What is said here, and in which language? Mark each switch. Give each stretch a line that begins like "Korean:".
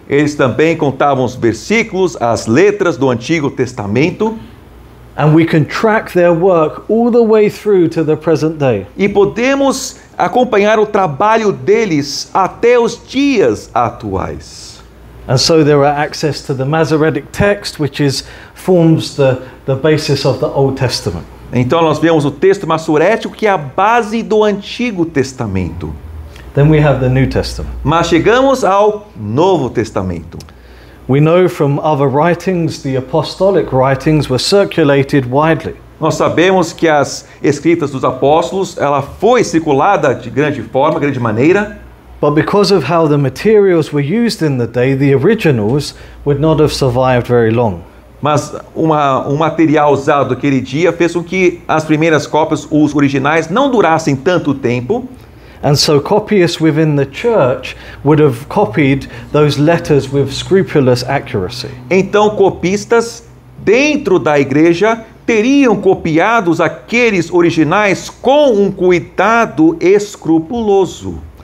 Portuguese: eles também contavam os versículos, as letras do Antigo Testamento,
English: And we can track their work all the way through to the present day.
Portuguese: e podemos acompanhar o trabalho deles até os dias atuais.
English: And so there are access to the Masoretic text, which forms the basis of the Old Testament.
Portuguese: Então nós vemos o texto maçorético, que é a base do Antigo Testamento.
English: Then we have the New Testament.
Portuguese: Mas chegamos ao Novo Testamento.
English: We know from other writings, the apostolic writings were circulated widely.
Portuguese: Nós sabemos que as escritas dos apóstolos, ela foi circulada de grande forma, grande maneira.
English: But because of how the materials were used in the day, the originals would not have survived very long.
Portuguese: Mas um material usado naquele dia fez com que as primeiras cópias, os originais, não durassem tanto tempo.
English: And so copyists within the church would have copied those letters with scrupulous accuracy.
Portuguese: Então, copistas dentro da igreja teriam copiado aqueles originais com um cuidado escrupuloso.